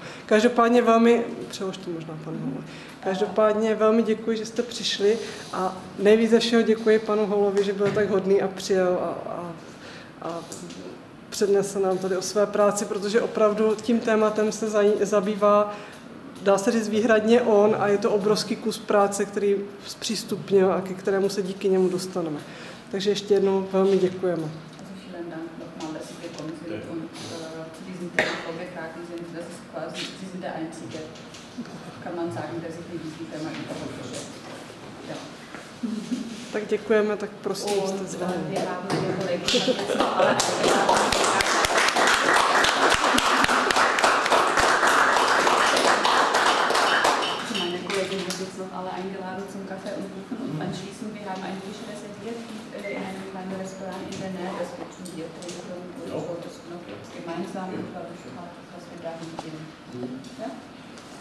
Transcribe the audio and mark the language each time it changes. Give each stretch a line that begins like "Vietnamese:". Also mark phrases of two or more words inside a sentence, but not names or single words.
Czech: Každopádně velmi, přeložte možná panu Holovi, každopádně velmi děkuji, že jste přišli a nejvíc ze všeho děkuji panu Holovi, že byl tak hodný a přijel a přednesl nám tady o své práci, protože opravdu tím tématem se zabývá, dá se říct, výhradně on a je to obrovský kus práce, který zpřístupnil a ke kterému se díky němu dostaneme. Takže ještě jednou velmi děkujeme.
German: Kann man sagen, dass ich mit diesem Thema überhaupt beschäftigt. Ja.
Czech: Tak děkujeme, tak prosím, jste zváni.
German: Wir haben eine Kollegin, alle meine Kollegin wird jetzt noch alle eingeladen zum Kaffee und Kuchen und anschließend, wir haben einen Tisch reserviert in einem kleinen Restaurant in der Nähe, das wird zum Bier trinken und so, das noch jetzt gemeinsam, glaube ich, was wir da mitnehmen.